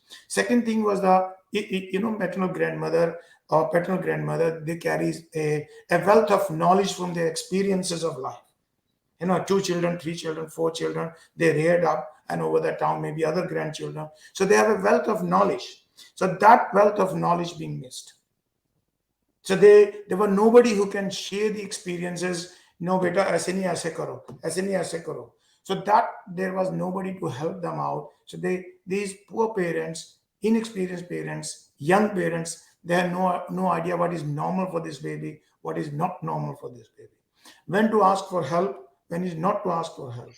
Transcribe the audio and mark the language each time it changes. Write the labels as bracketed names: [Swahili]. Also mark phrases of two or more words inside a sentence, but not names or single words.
[English] Second thing was maternal grandmother or paternal grandmother, they carries a wealth of knowledge from their experiences of life. 2 children, 3 children, 4 children, they reared up, and over the town, maybe other grandchildren. So they have a wealth of knowledge. So that wealth of knowledge being missed. So there were nobody who can share the experiences. No, beta, [Hindi] ऐसे नहीं ऐसे करो, ऐसे नहीं ऐसे करो. [English] So that there was nobody to help them out. So these poor parents, inexperienced parents, young parents, they have no idea what is normal for this baby, what is not normal for this baby. When to ask for help, when is not to ask for help.